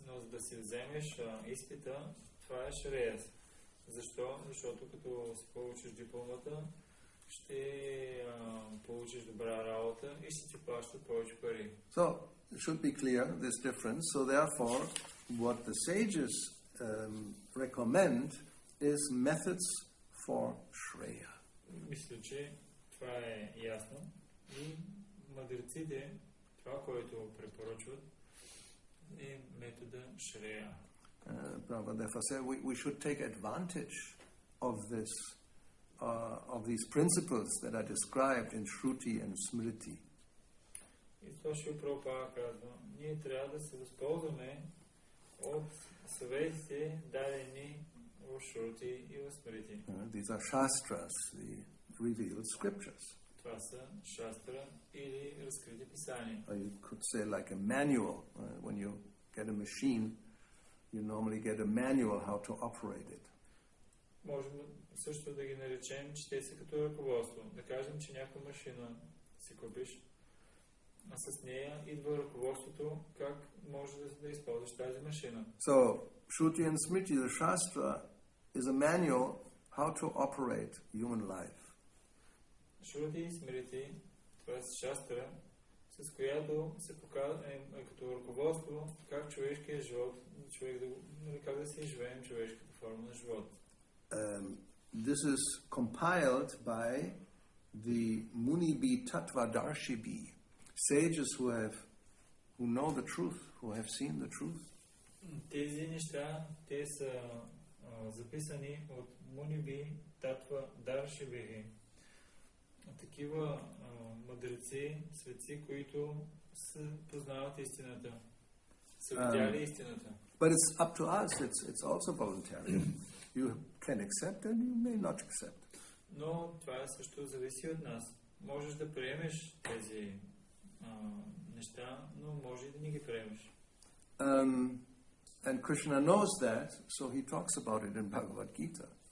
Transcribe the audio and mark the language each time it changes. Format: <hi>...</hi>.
<bg>да си вземеш изпита, това е шреяс. Защо? Защото като си получиш дипломата, ще получиш добра работа и ще ти плащат повече пари.</bg> <en>So it should be clear this difference. So therefore, what the sages recommend is methods for shreya.</en> <bg>Мисля, че това е ясно. И мъдреците, това, което препоръчват, е метода шрея.</bg> <en>Prabhupada therefore said we should take advantage of this, of these principles that are described in Shruti and Smriti.</en> <bg>И това Шрила Прабхупада казва, ние трябва да се възползваме от съветите, дадени в Шрути и в Смрити.</bg> <en>These are shastras, the revealed scriptures.</en> <bg>Това са шастра или разкрити писания.</bg> <en>Or you could say like a manual. When you get a machine, you normally get a manual how to operate it.</en> <bg>Можем също да ги наречем, че те са като ръководство. Да кажем, че някаква машина си купиш, а с нея идва ръководството как може да използваш тази машина.</bg> <en>So, Shruti and Smriti, the Shastra, is a manual how to operate human life.</en> <bg>Шрути и Смрити, това е шастра, с която се показва като ръководство как човешкият живот, как да си живеем човешката форма на живот.</bg> <en>This is compiled by the Munibi Tattvadarshibhi, sages who know the truth, who have seen the truth.</en> <bg>Тези неща, те са записани от Муниби Таttvadarshibhi. Такива мъдреци, светци, които познават истината, са видяли истината.</bg> <en>But it's up to us. It's also voluntary. You can accept and you may not accept.</en> <bg>Но това също зависи от нас. Можеш да приемеш тези неща, но може и да не ги приемеш.</bg> <en>And Krishna knows that, so he talks about it in Bhagavad Gita.</en>